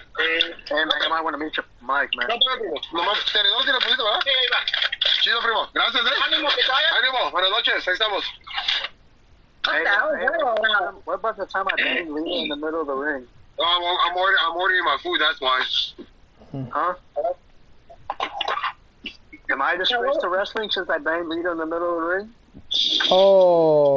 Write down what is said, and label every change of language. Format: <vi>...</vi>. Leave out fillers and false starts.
<en>I might want to meet your mic, man.</en> <es>Nomás, tenedor tiene poquito, ¿verdad? Sí, va. Chido, primo. Gracias, Ánimo, que te vaya. Ánimo. Buenas noches. Ahí estamos.</es> <en>What about the time I banged Lita in the middle of the ring? I'm ordering my food. That's why. Huh? Am I a disgrace to wrestling since I banged Lita in the middle of the ring? Oh.</en>